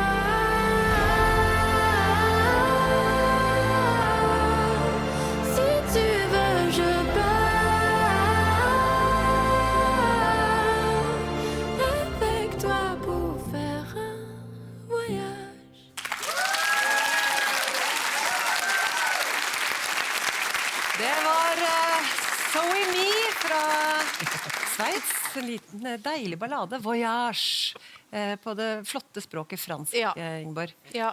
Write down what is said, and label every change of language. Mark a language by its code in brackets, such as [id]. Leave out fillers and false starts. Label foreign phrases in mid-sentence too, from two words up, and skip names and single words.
[fr] Si tu veux, je pars avec toi pour faire un voyage. [no] Det var Zoe Me fra Sveits. En liten, deilig ballade. Voyage. På det flotte språket fransk, Ja. Ingeborg. Ja.